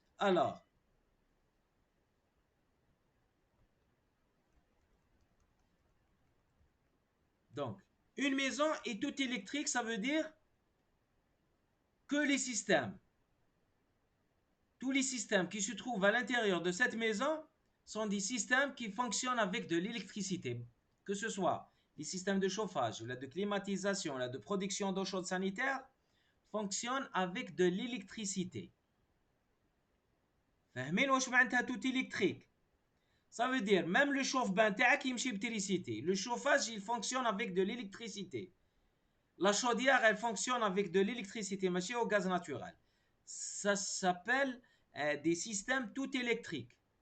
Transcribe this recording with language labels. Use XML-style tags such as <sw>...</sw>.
<fr>Alors, donc, une maison est toute électrique, ça veut dire que les systèmes, tous les systèmes qui se trouvent à l'intérieur de cette maison sont des systèmes qui fonctionnent avec de l'électricité, que ce soit les systèmes de chauffage, de climatisation, de production d'eau chaude sanitaire, fonctionnent avec de l'électricité.</fr> <ar>فاهمين واش معناتها tout électrique?</ar> <fr>Ça veut dire même le chauffe-bain تاعك يمشي بتريسيتي. Le chauffage, il fonctionne avec de l'électricité. La chaudière, elle fonctionne avec de l'électricité, mais au gaz naturel. Ça s'appelle des systèmes tout électriques.</fr>